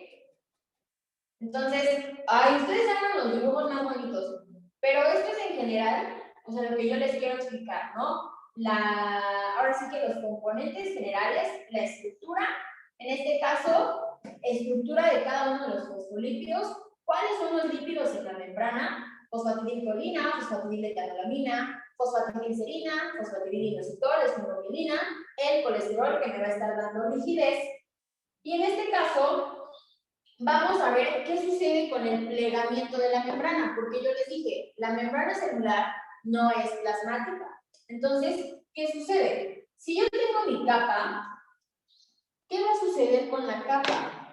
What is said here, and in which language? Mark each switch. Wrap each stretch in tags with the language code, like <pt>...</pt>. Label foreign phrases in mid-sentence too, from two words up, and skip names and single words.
<es>Entonces, ustedes hagan los dibujos más bonitos. Pero esto es en general, o sea, lo que yo les quiero explicar, ¿no? Ahora sí que los componentes generales, la estructura, en este caso, estructura de cada uno de los fosfolípidos, cuáles son los lípidos en la membrana, fosfatidilcolina, fosfatidil-etanolamina, fosfatidilserina, fosfatidil-inositol, esfingomilina, el colesterol que me va a estar dando rigidez. Y en este caso, vamos a ver qué sucede con el plegamiento de la membrana, porque yo les dije, la membrana celular no es plasmática. Entonces, ¿qué sucede? Si yo tengo mi capa, ¿qué va a suceder con la capa?</es>